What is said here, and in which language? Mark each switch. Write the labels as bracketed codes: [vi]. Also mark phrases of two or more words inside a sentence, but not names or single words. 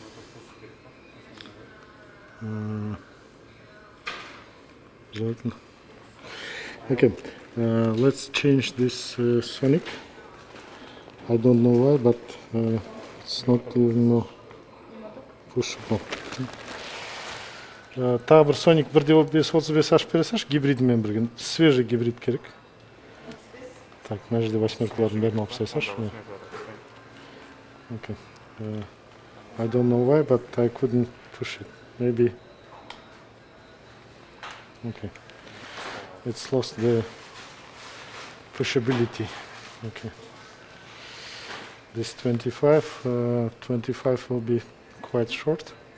[ru] Желательно. [en] Okay, let's change this sonic. I don't know why, but it's not even pushable. [kk] Тағы бір соник 1.535H бересеш, гибридімен бірге. [ru] Свежий гибрид керек. [kk] Так, мына жерде восьмеркалардың бәрін алып тастайсаш. [en] Okay. I don't know why, but I couldn't push it. Maybe. Okay. It's lost the pushability. Okay. This 25 will be quite short.